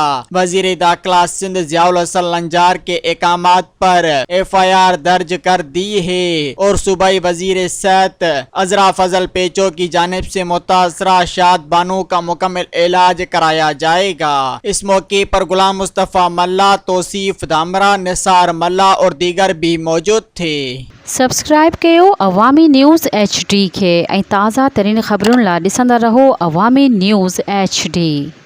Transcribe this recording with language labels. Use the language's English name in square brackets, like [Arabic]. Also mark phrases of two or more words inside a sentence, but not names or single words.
[Urdu] وزیر داخلہ سندھ ضیاء الحسن لنجار کے احکامات پر FIR درج کر دی ہے اور صوبائی وزیر صحت عذرا فضل پیچو کی جانب سے متاثرہ شاد بانو کا مکمل علاج کرایا جائے گا۔ اس موقع پر غلام مصطفیٰ ملا، توصیف دھامرا، نثار ملا اور دیگر بھی موجود تھے۔ [Sindhi] سبسکرائب کयो عوامی نیوز HD کے ऐं ताज़ा तरीन ख़बरुनि लाइ ॾिसंदा रहो अवामी न्यूज़ HD।